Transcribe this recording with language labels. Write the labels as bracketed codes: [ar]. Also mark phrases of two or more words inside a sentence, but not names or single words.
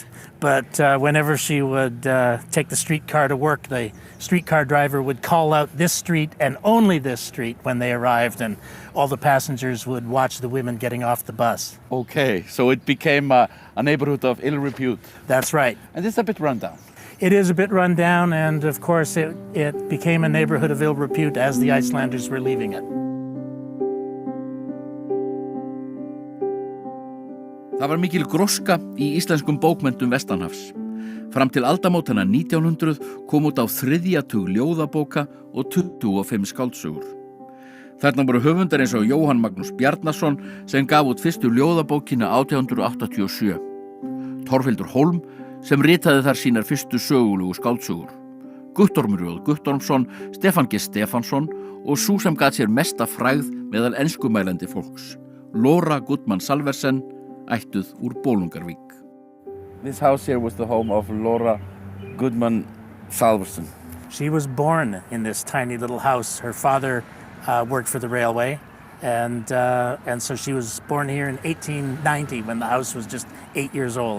[en] But whenever she would take the streetcar to work, the streetcar driver would call out this street and only this street when they arrived, and all the passengers would watch the women getting off the bus. Okay, so it became a neighborhood of ill repute. That's right. And it's a bit run down. It is a bit run down, and of course it became a neighborhood of ill repute as the Icelanders were leaving it. [is] Það var mikil gróska í íslenskum bókmenntum vestanhafs. Fram til aldamótanna 1900 kom út á þriðja tug ljóðabóka og 25 skáldsögur. Þarna voru höfundar eins og Jóhann Magnús Bjarnason sem gaf út fyrstu ljóðabókina 1887. Torfhildur Hólm sem ritaði þar sínar fyrstu sögulegu skáldsögur. Guttormur J. Guttormsson, Stefan G. Stefansson og sú sem gat sér mesta frægð meðal enskumælandi fólks. Laura Goodman Salversen, ættuð úr Bolungarvík. [en] This house here was the home of Laura Goodman Salversen. She was born in this tiny little house. Her father worked for the railway, and so she was born here in 1890 when the house was just 8 years old.